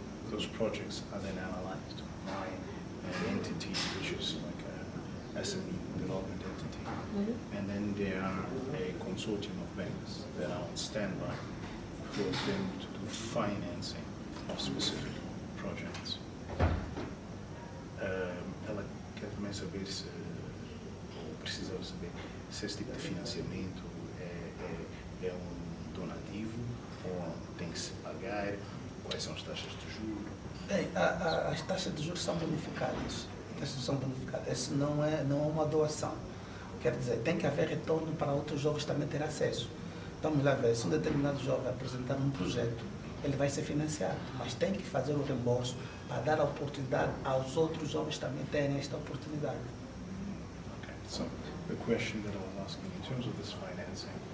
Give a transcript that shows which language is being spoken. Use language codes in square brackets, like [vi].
[en] Those projects are then analyzed by an entity which is like a SME development entity. And then there are a consortium of banks that are on standby for them to do financing of specific projects. [pt] Ela quer também saber se, ou precisa saber, se esse tipo de financiamento é donativo ou tem que se pagar, quais são as taxas de juros? Bem, as taxas de juros são bonificadas. Isso não é uma doação. Quer dizer, tem que haver retorno para outros jovens também ter acesso. Vamos lá ver, se um determinado jovem apresentar um projeto, ele vai ser financiado, mas tem que fazer o reembolso para dar a oportunidade aos outros jovens também terem esta oportunidade. [en] Okay, so the question that I was asking in terms of this financing,